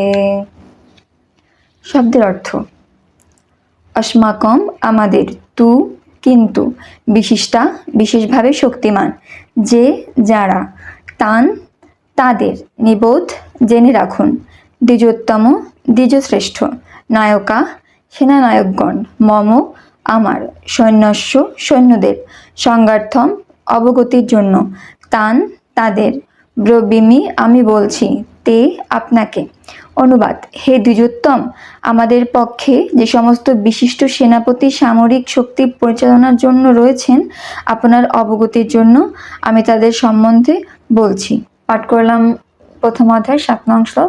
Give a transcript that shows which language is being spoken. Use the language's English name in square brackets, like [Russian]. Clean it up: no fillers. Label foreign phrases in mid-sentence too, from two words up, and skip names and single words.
[Bangla] শব্দের অর্থ অস্মাকম আমাদের, তু কিন্তু, বিশিষ্টা বিশেষভাবে শক্তিমান, যে যারা, তান তাদের, নিবোধ জেনে রাখুন, দ্বিজোত্তম দ্বিজশ্রেষ্ঠ, নায়কা সেনানায়কগণ, মম আমার, সৈন্যস্য সৈন্যদের, সংগার্থম অবগতির জন্য, তান তাদের, ব্রবীমি আমি বলছি, তে আপনাকে। অনুবাদ। হে দ্বিজোত্তম, আমাদের পক্ষে যে সমস্ত বিশিষ্ট সেনাপতি সামরিক শক্তি পরিচালনার জন্য রয়েছেন, আপনার অবগতির জন্য আমি তাদের সম্বন্ধে বলছি। পাঠ করলাম প্রথম অধ্যায় 7 নং শ্লোক।